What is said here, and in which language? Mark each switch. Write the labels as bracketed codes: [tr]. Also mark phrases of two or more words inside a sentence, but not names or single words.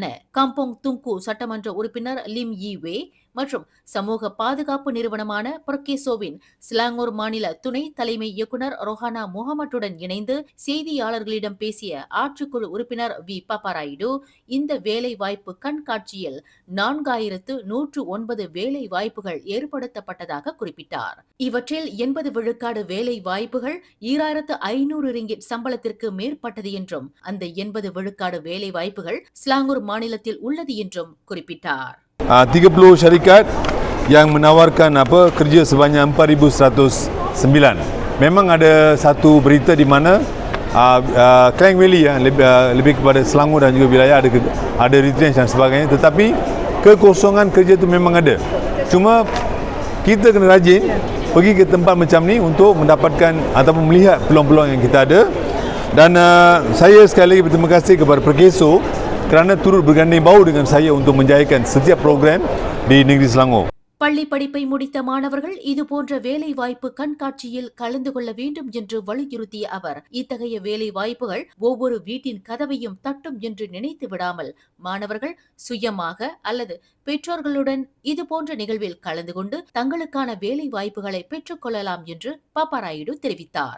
[ta] கம்போங் துங்கு சட்டமன்ற உறுப்பினர் லிம் யி வே மற்றும் சமூக பாதுகாப்பு நிறுவனமான பர்கேசோவின் ஸ்லாங்கூர் மாநில துணை தலைமை இயக்குனர் ரொஹானா முகமட்டுடன் இணைந்து செய்தியாளர்களிடம் பேசிய ஆட்சிக்குழு உறுப்பினர் வி பாப்பாராயுடு, இந்த வேலை வாய்ப்பு கண்காட்சியில் 4109 வேலை வாய்ப்புகள் ஏற்படுத்தப்பட்டதாக குறிப்பிட்டார். இவற்றில் 80 விழுக்காடு வேலை வாய்ப்புகள் 2500 ரிங்கிட் சம்பளத்திற்கு மேற்பட்டது என்றும் அந்த 80 விழுக்காடு வேலை வாய்ப்புகள் ஸ்லாங்கூர் மாநிலத்தில் உள்ளது என்றும் குறிப்பிட்டார். [ms] 30 syarikat yang menawarkan kerja sebanyak 4109. Memang ada satu berita di mana Klang Valley lebih kepada Selangor dan juga wilayah ada retrench dan sebagainya, tetapi kekosongan kerja itu memang ada. Cuma kita kena rajin pergi ke tempat macam ni untuk mendapatkan ataupun melihat peluang-peluang yang kita ada. Dan saya sekali lagi berterima kasih kepada Perkeso kerana turut berganding bahu dengan saya untuk menjayakan setiap program di negeri Selangor. [ta] பள்ளி படிப்பை முடித்த மாணவர்கள் இதுபோன்ற வேலை வாய்ப்பு கண்காட்சியில் கலந்து கொள்ள வேண்டும் என்று வலியுறுத்திய அவர், இத்தகைய வேலை வாய்ப்புகள் ஒவ்வொரு வீட்டின் கதவையும் தட்டும் என்று நினைத்து விடாமல் மாணவர்கள் சுயமாக அல்லது பெற்றோர்களுடன் இதுபோன்ற நிகழ்வில் கலந்து கொண்டு தங்களுக்கான வேலை வாய்ப்புகளை பெற்றுக் கொள்ளலாம் என்று பாப்பாராயுடு தெரிவித்தார்.